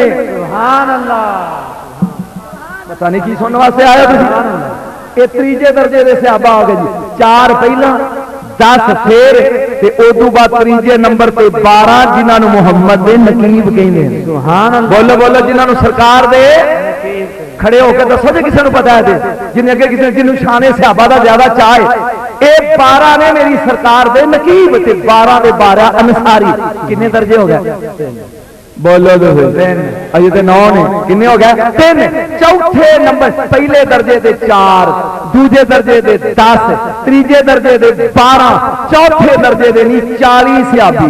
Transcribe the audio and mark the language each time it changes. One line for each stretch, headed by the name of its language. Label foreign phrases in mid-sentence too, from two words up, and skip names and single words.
Arabic: سبحان اللہ
Punjabi: پتہ نہیں کی سننے واسطے آیا تسی؟ اے تیجے درجے دے صحابہ آ گئے جی، 4 پہلا 10 پھر تے ادو بعد تیجے نمبر تے 12 جنہاں نو محمد دے نقیب کہندے ہیں۔
Arabic: سبحان اللہ
Punjabi: بولو بولو جنہاں نو سرکار دے کھڑے ہو کے دسو جی کسی نو پتا ہے تے جن اگے کسی جنوں شان صحابہ دا زیادہ چاہے، اے 12 نے میری سرکار دے نقیب تے 12 دے 12 انصاری۔ کنے درجے ہو گئے؟ بولو تو اجے تے 9 نے، کنے ہو گئے؟ 3۔ چوتھے نمبر پہلے درجے دے 4، دوجے درجے دے 10، تیجے درجے دے 12، چوتھے درجے دے نہیں 40 صحابی۔